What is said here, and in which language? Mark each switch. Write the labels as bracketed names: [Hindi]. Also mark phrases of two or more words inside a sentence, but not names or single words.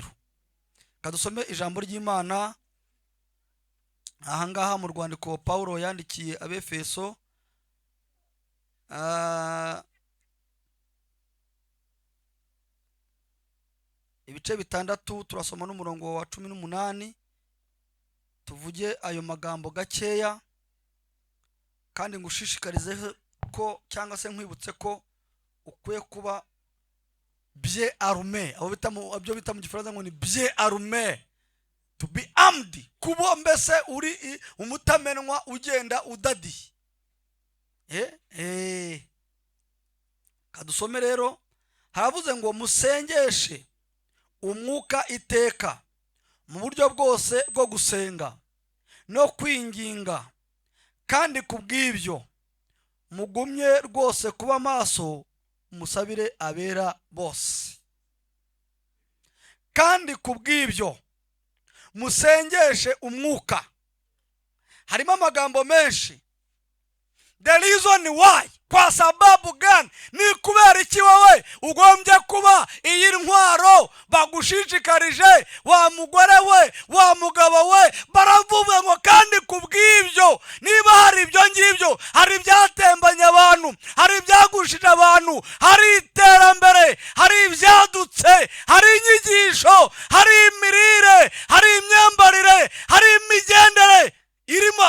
[Kinyarwanda] Kadusome ijambo ry'Imana ahangaha mu rwandiko Paulo yandikiye Abefeso, ibice 6 turasoma n'umurongo wa 18. Tuvuge ayo magambo gakeya kandi ngushishikarize ko cyangwa se nkwibutse ko ukwiye kuba [French] bien armé. [Kinyarwanda] Abyo bita mu Gifaransa ngo ni [French] bien armé, [English] to be armed, [Kinyarwanda] kuba mbese uri umutamenwa ugenda udadiye. Kadusome rero, haravuze ngo musengeshe umwuka iteka mu buryo bwose bwo gusenga no kwinginga, kandi kubw'ibyo mugumye rwose kuba maso, musabire abera bose. Kandi kubw'ibyo musengeshe umwuka. Harimo amagambo menshi. [English] The reason why, [Swahili] kwa sababu gani? [Kinyarwanda] Ni kubera iki wowe ugombye kuba iyi ntwaro bagushishikarije, wa mugore we, wa mugabo we, baravuga ngo kandi kubw'ibyo. Niba hari ibyo ngibyo, hari ibyatembanye abantu, hari ibyagushije abantu, hari iterambere, hari ibyadutse, hari inyigisho, hari imirire, hari imyambarire, hari imigendere irimo.